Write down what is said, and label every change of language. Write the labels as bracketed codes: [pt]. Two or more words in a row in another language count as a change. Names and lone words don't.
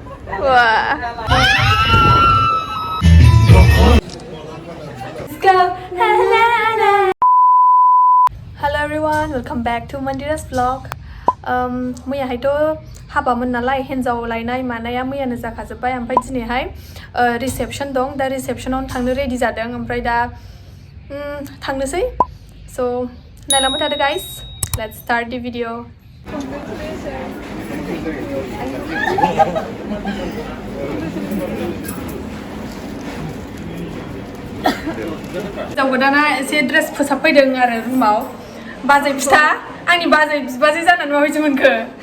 [en] Wah. Let's go. Hello everyone, welcome back to Mandira's vlog. [brx] मैया हायथ' हाबामोन नालाय हिन्जाव लायनाय मानाया मैयानो जाखाजोब्बाय ओमफ्राय दिनैहाय रिसेपशन दं दा रिसेपशनाव थांनो रेडि जादों ओमफ्राय दा थांनोसै so नायलांबाय थादो [en] guys let's start the video [brx] हिन्जाव गोदाना एसे ड्रेस फोसाबफैदों आरो रुमाव बाजै फिथा आंनि बाजै बिबाजै जानानै माबायदि मोनखो